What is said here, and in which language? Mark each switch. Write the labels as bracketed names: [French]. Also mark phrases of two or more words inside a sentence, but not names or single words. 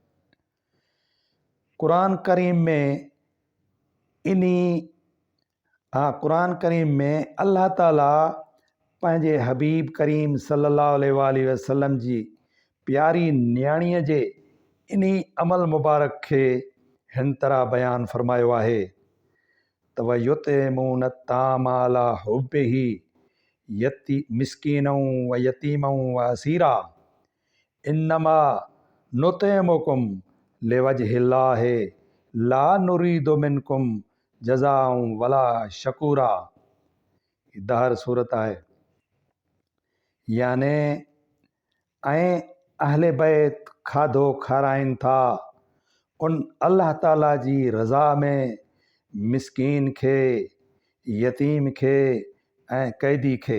[Sindhi] क़ुरान करीम में अल्लाह ताला पंहिंजे हबीब करीम [Arabic] صلى الله عليه [Sindhi] वसल्लम जी प्यारी न्याणीअ जे इन्ही अमल मुबारक खे हिन तरह बयानु फ़रमायो आहे त [Arabic] ويطعمون الطعام على حبه مسكينا و يتيما و أسيرا إنما نطعمكم لوجه الله لا نريد منكم جزاء ولا شكورا. [Sindhi] दहर सूरत आहे। याने ऐं अहले बैत खाधो खाराइनि था उन अल्लाह ताला जी रज़ा में मिस्कीन खे, यतीम खे ऐं कैदी खे।